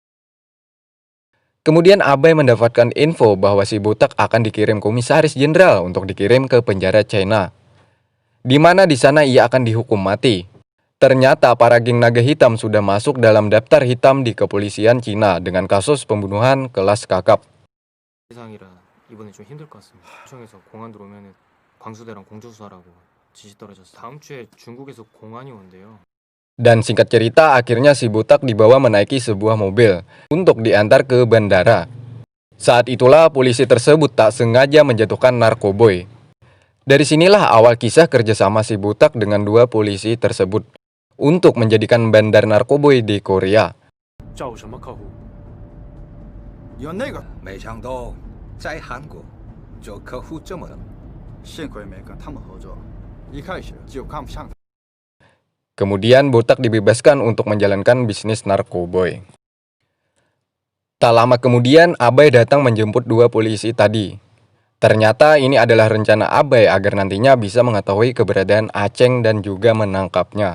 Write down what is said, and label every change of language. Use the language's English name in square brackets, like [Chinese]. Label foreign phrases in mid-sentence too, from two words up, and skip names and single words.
[Indonesian] Kemudian Abai mendapatkan info bahwa si Butak akan dikirim komisaris jenderal untuk dikirim ke penjara China, di mana di sana ia akan dihukum mati. Ternyata para geng naga hitam sudah masuk dalam daftar hitam di kepolisian Cina dengan kasus pembunuhan kelas kakap. [Korean] 세상이라 이번에 좀 힘들 것 같습니다. 시청에서 공안 들어오면 광수대랑 공조수사라고 지시 떨어져서 다음 주에 중국에서 공안이 온대요. [Indonesian] Dan singkat cerita, akhirnya si Butak dibawa menaiki sebuah mobil untuk diantar ke bandara. Saat itulah polisi tersebut tak sengaja menjatuhkan narkoboy. Dari sinilah awal kisah kerjasama si Butak dengan dua polisi tersebut untuk menjadikan bandar narkoboy di Korea. [Chinese] 找什么客户？有那个，没想到在韩国这客户这么幸亏没跟他们合作，一开始就看不上他。 [Indonesian] Kemudian Butak dibebaskan untuk menjalankan bisnis narkoboy. Tak lama kemudian Abai datang menjemput dua polisi tadi. Ternyata ini adalah rencana Abai agar nantinya bisa mengetahui keberadaan Aceng dan juga menangkapnya.